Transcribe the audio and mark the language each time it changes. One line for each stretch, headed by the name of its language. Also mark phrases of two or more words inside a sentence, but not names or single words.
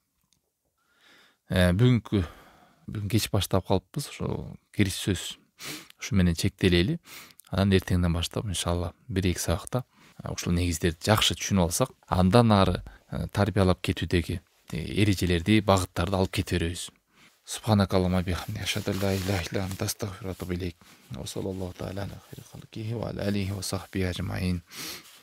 Kyrgyz: Бүгүн кеч баштап калыппыз. Ошо кириш сөз ушу менен чектелели. Анан эртеңден баштап иншалла 1-2 сабакта ушул негиздерди жакшы түшүнүп алсак, андан ары тарбиялап кетүүдөгү эрежелерди, багыттарды алып кете беребиз.
Arabic: سبحانك اللهم بحمدك أشهد أن لا إله إلا أنت أستغفرك وأتوب إليك. وصلى الله تعالى على خير خلقه وعلى آله وصحبه أجمعين.